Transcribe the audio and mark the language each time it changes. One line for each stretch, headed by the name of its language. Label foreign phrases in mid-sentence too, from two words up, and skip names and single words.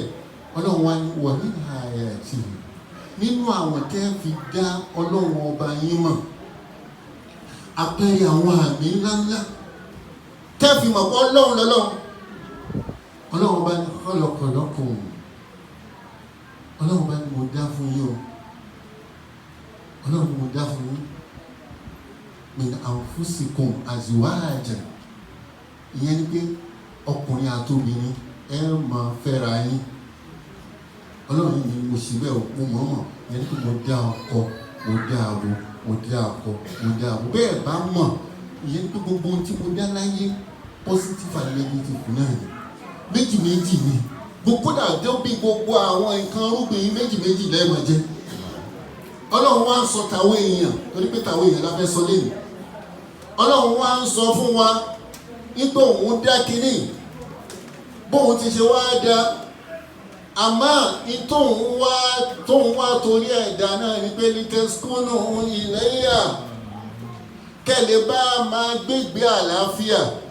Yoruba: Ọlọ́run wá ní wà nínú àyàtì nínú àwọn tẹ́ fi dá Ọlọ́run ọba yín mọ̀. Àpẹẹrẹ àwọn àmì ńláńlá tẹ́ fi mọ̀ pé Ọlọ́run lọ́lọ́run. Ọlọ́run bá ní kọ́lọ̀kọ̀lọ́kùn. Ọlọ́run bá ní mo dá fún yín o. Ọlọ́run mo dá fún yín.
Arabic: من أنفسكم أزواجا.
Yoruba: Ìyẹn ni pé ọkùnrin àti obìnrin ẹ máa fẹ́ra yín. Ọlọ́run ni mo ṣì bẹ́ẹ̀ o, mo mọ̀. Ìyẹn ni pé mo dá ọkọ, mo dá abo, mo dá akọ, mo dá abo. Bẹ́ẹ̀ bá mọ̀, ìyẹn ni pé gbogbo ohun tí mo dá láyé
English: positive and negative
Yoruba: náà ni. Méjì méjì ni. Gbogbo dàjọ́ bí gbogbo àwọn nǹkan rúgbìn méjì méjì lẹ́ẹ̀mọ̀ jẹ́. Ọlọ́run wá ń sọ tàwọn èèyàn torí pé tàwọn èèyàn la fẹ́ sọ lẹ́nu. Ọlọ́run wá ń sọ fún wa nígbà òun dá kínní bóun ti ṣe wá dá, àmọ́ tóun wá torí ẹ̀dá náà ní pé
Arabic: لتسكنوا إليها
Yoruba: kẹ́lẹ̀ bá máa gbégbé àlàáfíà,